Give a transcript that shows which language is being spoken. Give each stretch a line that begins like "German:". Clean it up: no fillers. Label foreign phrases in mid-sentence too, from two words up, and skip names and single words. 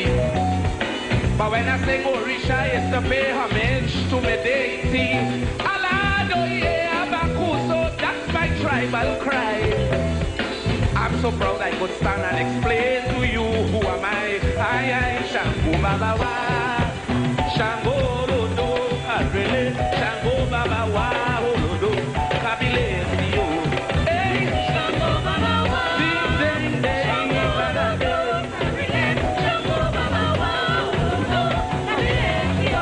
English: But when I sing Orisha, it's to pay homage to my deity.
Yoruba: Alado ye abakuso,
English: that's my tribal cry. I'm so proud I could stand and explain to you who am I
Yoruba: Shango Babawa, Shango Holodo, Kabile, Shango Babawa, Holodo, Kabile, Sio. Hey, Shango Babawa, ding, Shango Babawa, Kabile, Shango Babawa, Holodo, Kabile, Sio.